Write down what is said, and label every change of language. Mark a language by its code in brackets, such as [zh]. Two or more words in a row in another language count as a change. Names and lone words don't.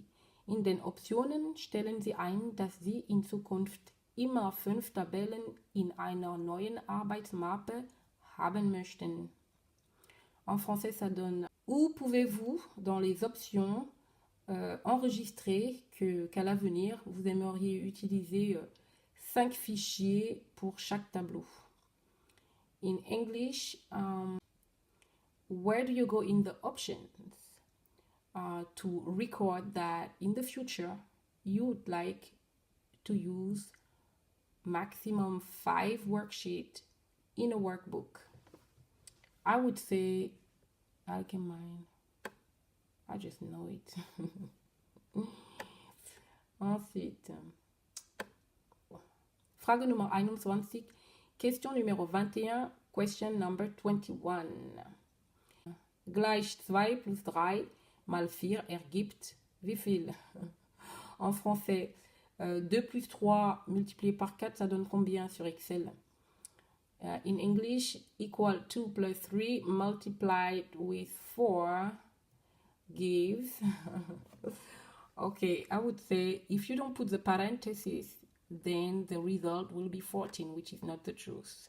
[de] In den Optionen stellen Sie ein, dass Sie in Zukunft immer 5 Tabellen in einer neuen Arbeitsmappe haben möchten. [fr] En français, ça donne où pouvez-vous, dans les options, enregistrer qu'à l'avenir, vous aimeriez utiliser 5 fichiers pour chaque tableau. [en] In English, where do you go in the options to record that in the future you would like to use maximum 5 worksheets in a workbook? I would say allgemein. I just know it. [fr] Ensuite, [de] Frage Nummer 21, [fr] Question numéro 21, [en] Question number 21. [de] Gleich 2 plus 3 mal 4 ergibt wie viel? [fr] En français, 2 plus 3 multiplié par 4, ça donne combien sur Excel? [en] In English, equal 2 plus 3 multiplied with 4 gives... Okay, I would say if you don't put the parentheses, then the result will be 14, which is not the truth.